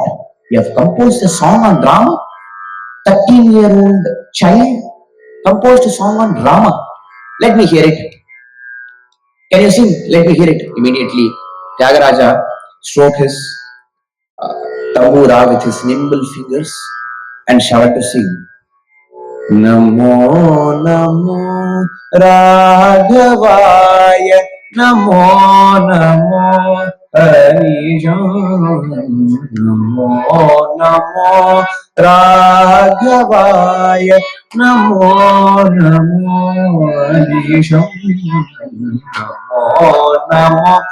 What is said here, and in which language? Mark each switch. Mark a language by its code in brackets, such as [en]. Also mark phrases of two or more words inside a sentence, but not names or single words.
[en] You have composed a song on Rama? 13-year-old child composed a song on Rama. Let me hear it. Can you sing? Let me hear it." Immediately, Tyagaraja stroked his tambura with his nimble fingers and shouted to sing. [sa] Namo Namo Raghavaya Namo Namo Harijam Namo Namo Raghavaya Namo Namo Harijam Namo Namo